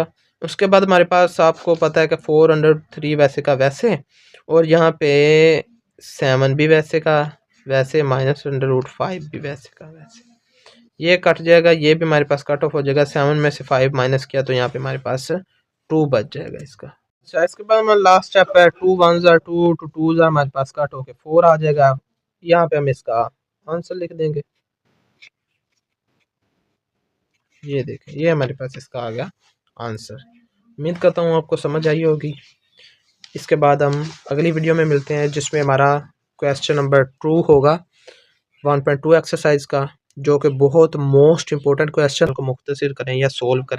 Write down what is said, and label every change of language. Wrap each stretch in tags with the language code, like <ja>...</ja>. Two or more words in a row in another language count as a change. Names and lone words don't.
<ur>اس کے بعد ہمارے پاس آپ کو پتہ ہے کہ 4√3 ویسے کا ویسے اور یہاں پہ 7 بھی ویسے کا ویسے مائنس √5 بھی ویسے کا ویسے. یہ کٹ جائے گا، یہ بھی ہمارے پاس</ur> <en>cut off</en> <ur>ہو جائے گا. 7 میں سے 5 مائنس کیا تو یہاں پہ ہمارے پاس 2 بچ جائے گا اس کا. اچھا اس کے بعد ہمارا</ur> <en>last step</en> <ur>ہے</ur> <en>2 1s are 2 2 2s are</en> <ur>ہمارے پاس کٹ ہو کے 4 آ جائے گا. یہاں پہ ہم اس کا آنسر لکھ دیں گے. یہ دیکھیں یہ ہمارے پاس اس کا آ گیا آنسر. امید کرتا ہوں آپ کو سمجھ آئی ہوگی. اس کے بعد ہم اگلی ویڈیو میں ملتے ہیں جس میں ہمارا</ur> <en>question number</en> <ur>2 ہوگا 1.2 ایکسرسائز کا، جو کہ بہت</ur> <en>most important question</en> <ur>کو مختصر کریں یا سولو کریں.</ur>